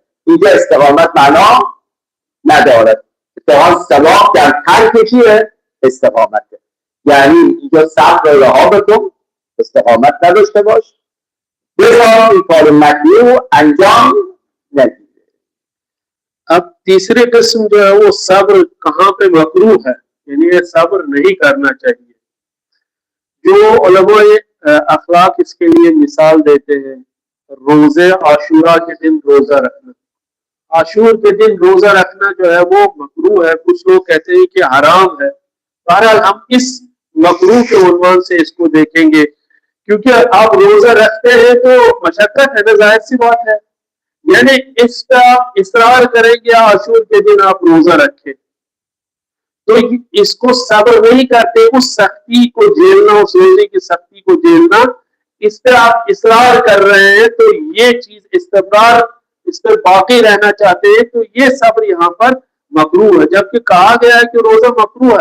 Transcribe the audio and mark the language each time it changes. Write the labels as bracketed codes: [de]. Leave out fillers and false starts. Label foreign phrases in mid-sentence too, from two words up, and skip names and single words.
[fa] اینجا استقامت معنا ندارد. اتفاقا ثواب در ترک چیه؟ استقامته. یعنی اینجا صبر رو رها بکن، استقامت نداشته باش، بذار این کار مکروه انجام ندید. [ur] اب تیسری قسم جو ہے وہ صبر کہاں پہ مکروہ ہے، یعنی یہ صبر نہیں کرنا چاہیے. جو علمائے اخلاق اس کے لیے مثال دیتے ہیں، روزے عاشورا کے دن روزہ رکھنا. عاشور کے دن روزہ رکھنا جو ہے وہ مکروہ ہے، کچھ لوگ کہتے ہیں کہ حرام ہے. بہرحال ہم اس مکروہ کے عنوان سے اس کو دیکھیں گے، کیونکہ آپ روزہ رکھتے ہیں تو مشقت ہے نا، ظاہر سی بات ہے. یعنی اس کا اصرار کریں کہ عاشور کے دن آپ روزہ رکھیں، تو اس کو صبر نہیں کرتے، اس سختی کو جھیلنا، اس روزے کی سختی کو جھیلنا، اس پہ آپ اصرار کر رہے ہیں، تو یہ چیز استمرار اس پہ باقی رہنا چاہتے ہیں، تو یہ صبر یہاں پر مکروہ ہے، جبکہ کہا گیا ہے کہ روزہ مکروہ ہے۔